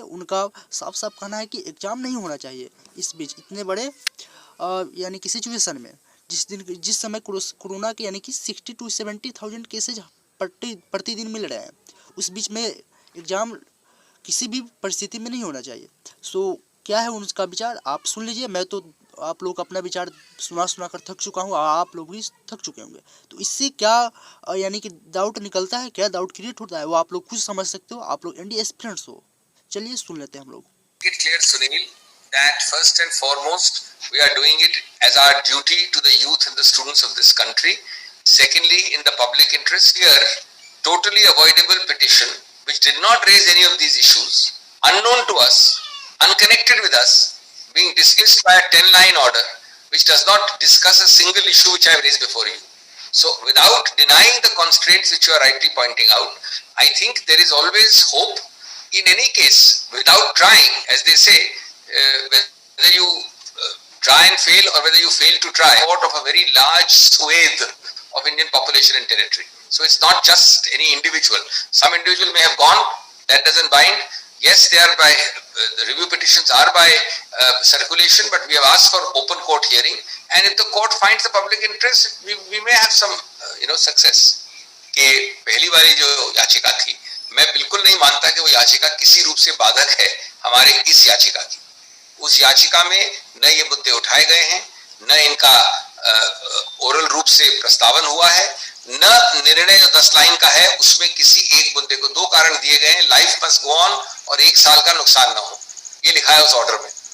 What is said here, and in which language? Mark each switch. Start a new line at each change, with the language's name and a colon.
Hindi: उनका साफ साफ कहना है कि एग्ज़ाम नहीं होना चाहिए इस बीच, इतने बड़े यानी कि सिचुएशन में, जिस समय कोरोना के यानी कि 60 to 70,000 केसेज प्रतिदिन मिल रहे हैं, उस बीच में एग्ज़ाम किसी भी परिस्थिति में नहीं होना चाहिए। क्या है उनका विचार, आप सुन लीजिए। मैं तो आप लोग अपना विचार सुना कर थक चुका हूँ, आप लोग भी थक चुके होंगे। तो इससे क्या यानी कि डाउट निकलता है, क्या डाउट क्रिएट होता है, वो आप लोग खुद समझ सकते हो। आप लोग एनडी एस्पिरेंट्स हो। चलिए सुन लेते हैं हम लोग।
English: It clear, Sunil, that first and foremost we are doing it as our duty to the youth and the students of this country. Secondly, in the public interest, here totally avoidable petition which did not raise any of these issues, unknown to us, unconnected with us, being dismissed by a 10-line order which does not discuss a single issue which I have raised before you. So without denying the constraints which you are rightly pointing out, I think there is always hope. In any case, without trying, as they say, whether you try and fail or whether you fail to try, out of a very large swathe of Indian population and territory. So it's not just any individual. Some individual may have gone, that doesn't bind. Yes, they are by, the review petitions are by circulation, but we have asked for open court hearing. And if the court finds the public interest, we may have some, success.
Hindi: कि पहली वाली जो याचिका थी, मैं बिल्कुल नहीं मानता कि वो याचिका किसी रूप से बाधक है हमारे इस याचिका की। उस याचिका में न ये मुद्दे उठाए गए हैं, न इनका ओरल रूप से प्रस्तावन हुआ है, न निर्णय जो 10 लाइन का है उसमें किसी एक मुद्दे को 2 कारण दिए गए हैं,
English: life must go on
Hindi: और 1 साल का नुकसान न हो, ये लिखा है उस ऑर्डर में।